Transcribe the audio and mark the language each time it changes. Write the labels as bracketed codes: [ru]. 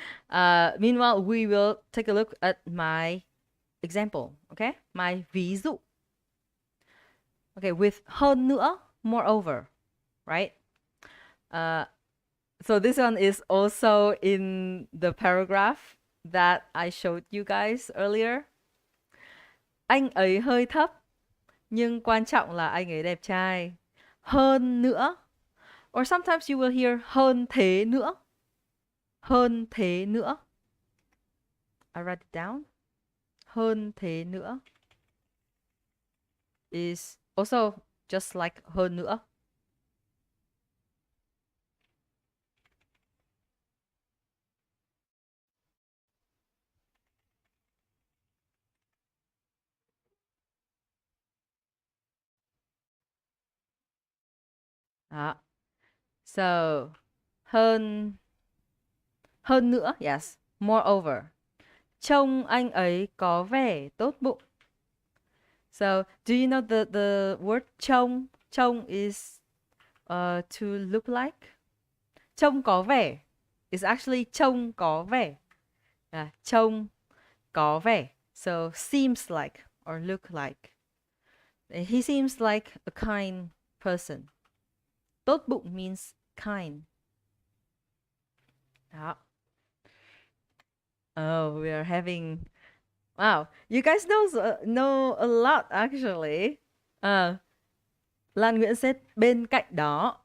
[en] Meanwhile, we will take a look at my example, okay? My [vi] ví dụ. [en] Okay, with [vi] hơn nữa, [en] moreover, right? So this one is also in the paragraph that I showed you guys earlier. [vi] Anh ấy hơi thấp, nhưng quan trọng là anh ấy đẹp trai. Hơn nữa. [en] Or sometimes you will hear [vi] hơn thế nữa. Hơn thế nữa. [en] I write it down. [vi] Hơn thế nữa [en] is also just like [vi] hơn nữa. [en] Đó. So, [vi] hơn nữa, [en] yes. Moreover. [vi] Trông anh ấy có vẻ tốt bụng. [en] So, do you know the word [vi] trông? Trông [en] is to look like. [vi] Trông có vẻ [en] is actually [vi] trông có vẻ. Trông có vẻ. [en] So, seems like or look like. He seems like a kind person. [vi] Tốt bụng [en] means kind. [vi] Đó. [en] Oh, we are having... Wow, you guys know a lot actually. Lan Nguyễn said [vi] bên cạnh đó.